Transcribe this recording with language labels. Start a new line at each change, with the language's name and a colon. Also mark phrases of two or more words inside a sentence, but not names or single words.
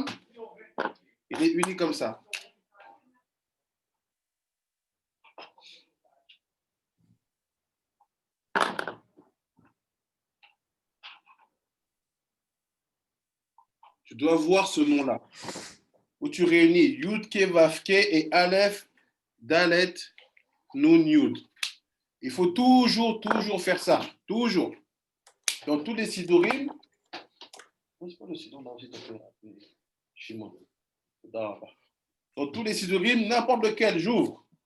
French: Il est uni comme ça. Tu dois voir ce nom-là, où tu réunis Yud, Ke, Vav, Ke et Aleph, Dalet, Nun, Yud. Il faut toujours faire ça. Toujours. Dans tous les sidorim, dans tous les sidorim, n'importe lequel, j'ouvre.